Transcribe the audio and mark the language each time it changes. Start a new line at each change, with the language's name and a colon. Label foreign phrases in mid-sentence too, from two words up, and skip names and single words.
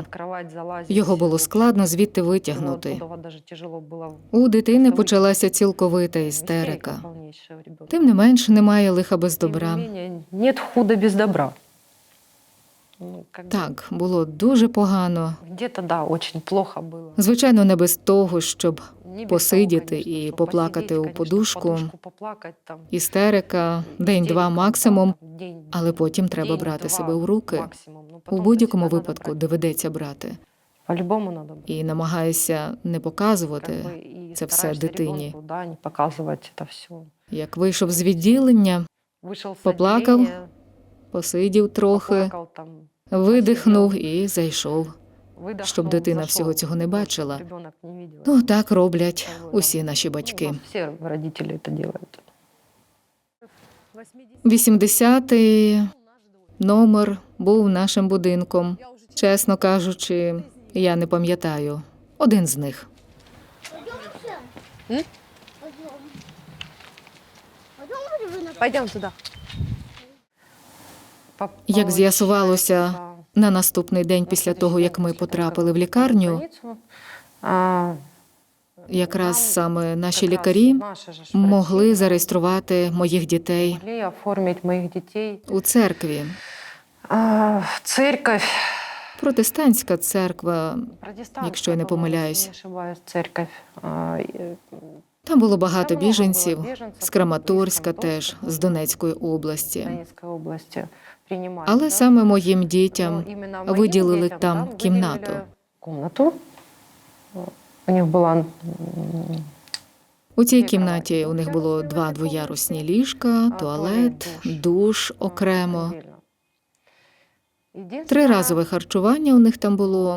Ukrainian: Його було складно звідти витягнути. У дитини почалася цілковита істерика. Тим не менш, немає лиха без добра.
Russian: Нет худа без добра.
Ukrainian: Так, було дуже погано.
Russian: Где-то, да, очень плохо было.
Ukrainian: Звичайно, не без того, щоб
Russian: Не без
Ukrainian: посидіти
Russian: того, конечно,
Ukrainian: і
Russian: что
Ukrainian: поплакати
Russian: посидеть,
Ukrainian: у
Russian: конечно,
Ukrainian: подушку.
Russian: поплакать там.
Ukrainian: Істерика, день-два максимум,
Russian: День,
Ukrainian: але потім треба брати
Russian: день-два
Ukrainian: себе в руки.
Russian: максимум. Ну,
Ukrainian: У
Russian: потом
Ukrainian: будь-якому
Russian: себя надо
Ukrainian: випадку
Russian: брать.
Ukrainian: доведеться брати.
Russian: По-любому надо брать.
Ukrainian: І намагаюся не показувати,
Russian: Как бы и
Ukrainian: це все
Russian: стараешься
Ukrainian: дитині.
Russian: ребенку, да, не показывать это все.
Ukrainian: Як вийшов з відділення,
Russian: Вышел с Поплакал, отделения,
Ukrainian: посидів трохи,
Russian: поплакал там,
Ukrainian: видихнув і зайшов.
Russian: выдохнул,
Ukrainian: Щоб дитина
Russian: зашел.
Ukrainian: всього цього не бачила.
Russian: Ребенок не видел.
Ukrainian: Ну, так роблять усі наші батьки.
Russian: Ну, все родители это делают.
Ukrainian: 80-й номер був нашим будинком. Чесно кажучи, я не пам'ятаю. Один з них.
Russian: Пойдем туда.
Ukrainian: Як з'ясувалося, на наступний день після того, як ми потрапили в лікарню, якраз саме наші лікарі могли зареєструвати моїх дітей
Russian: могли оформить моих детей.
Ukrainian: у церкві.
Russian: Церковь.
Ukrainian: Протестантська церква,
Russian: Протестантская,
Ukrainian: якщо я не
Russian: по-моему,
Ukrainian: помиляюсь.
Russian: если не ошибаюсь, церковь.
Ukrainian: Там було багато
Russian: Там много
Ukrainian: біженців, було біженців, з Краматорська з теж, Краматорська, з Донецької області.
Russian: Донецкой области принимали.
Ukrainian: Але
Russian: да.
Ukrainian: саме моїм дітям
Russian: Но именно моим
Ukrainian: виділили
Russian: детям
Ukrainian: там
Russian: выделили
Ukrainian: кімнату. Комнату. У них була У цій Дві кімнаті кроваті. у них було 2 двоярусні ліжка, туалет, душ окремо. 3-разове харчування у них там було.